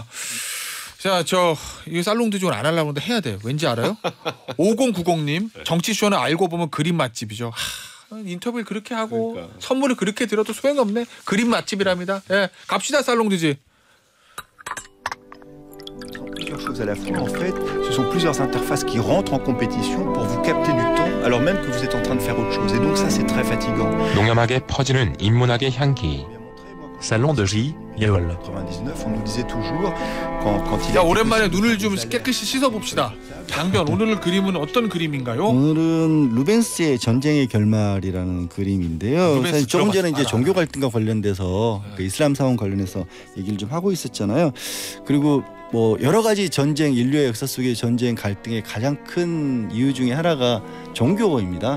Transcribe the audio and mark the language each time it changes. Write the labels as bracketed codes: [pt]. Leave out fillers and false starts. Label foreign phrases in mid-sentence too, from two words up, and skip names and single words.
[ko] 자, 이 살롱드 안 하려고 하는데 해야 돼요. 왠지 알아요? 5090님 정치쇼는 알고 보면 그림 맛집이죠. 인터뷰를 그렇게 하고 선물을 그렇게 드려도 소용이 없네. 그림 맛집이랍니다. 갑시다 살롱드지. [fr] à l'affût, en fait, ce sont plusieurs interfaces qui rentrent en compétition pour vous capter du temps alors même que vous êtes en train de faire autre chose. Et donc ça, c'est très fatigant. [ko] 농염하게 퍼지는 인문학의 향기. [fr] Salon de J. Yeol. 99, on nous disait toujours quand il [ko] 자, [fr] a été [ko] 오랜만에 [fr] possible [ko] 눈을 [fr] de [ko] 좀 [fr] faire [ko] 깨끗이 씻어봅시다. 양변, 오늘 그림은 어떤 그림인가요? 오늘은 루벤스의 전쟁의 결말이라는 그림인데요. 루벤스 사실 조금 전에 이제 들어봤어. 종교 갈등과 관련돼서 그 이슬람 사원 관련해서 얘기를 좀 하고 있었잖아요. 그리고 뭐 여러 가지 전쟁, 인류의 역사 속의 전쟁 갈등의 가장 큰 이유 중에 하나가 종교입니다.